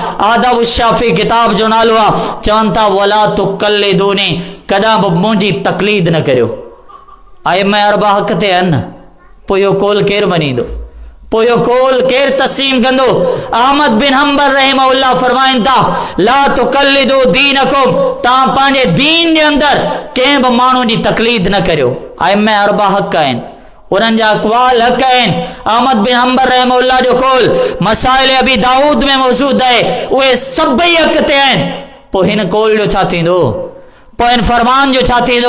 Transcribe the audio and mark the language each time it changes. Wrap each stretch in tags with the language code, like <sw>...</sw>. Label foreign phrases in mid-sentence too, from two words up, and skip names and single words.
<sd>आदाब शाफी किताब जो नालो आहे। चवनि था</sd> <ar>ولا تقلدوني,</ar> <sd>कॾहिं बि मुंहिंजी तक़लीद न करियो। आइम्मा अरबा हक़ ते आहिनि, पोइ इहो कौल केरु मञींदो, पोइ इहो कौल केरु तस्लीम कंदो। अहमद बिन हंबल रहमहुल्लाह फरमाइनि था</sd> <ar>لا تقلدوا دينكم,</ar> <sd>तव्हां पंहिंजे दीन जे अंदरि कंहिं बि माण्हू जी तक़लीद न करियो। आइम्मा अरबा हक़ आहिनि, उन्हनि जा अक़वाल हक़ आहिनि। अहमद बिन हंबल रहमहुल्लाह जो कौल मसाइल अबी दाऊद में मौजूद आहे, उहे सभई हक़ ते आहिनि। पोइ हिन कौल जो छा थींदो, पोइ इन फरमान जो छा थींदो।</sd>